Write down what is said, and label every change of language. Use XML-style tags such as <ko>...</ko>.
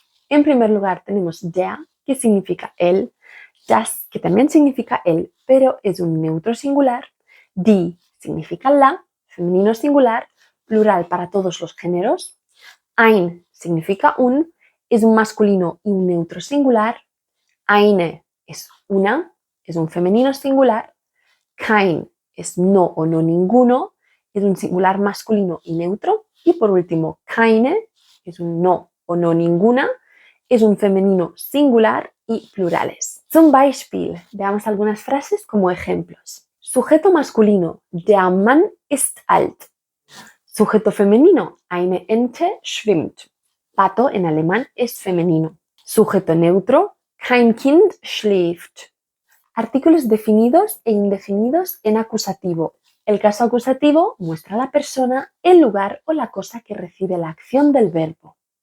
<es>En primer lugar tenemos der, que significa el, das, que también significa el, pero es un neutro singular, die significa la, femenino singular, plural para todos los géneros, ein significa un, es un masculino y un neutro singular, eine es una, es un femenino singular, kein es no o no ninguno, es un singular masculino y neutro. Y por último, keine es un no o no ninguna, es un femenino singular y plurales.</es> <de>Zum Beispiel,</de> <es>veamos algunas frases como ejemplos. Sujeto masculino,</es> <de>der Mann ist alt.</de> <es>Sujeto femenino,</es> <de>eine Ente schwimmt.</de> <es>Pato en alemán es femenino. Sujeto neutro,</es> <de>kein Kind schläft.</de> <es>Artículos definidos e indefinidos en acusativo. El caso acusativo muestra a la persona, el lugar o la cosa que recibe la acción del verbo.</es>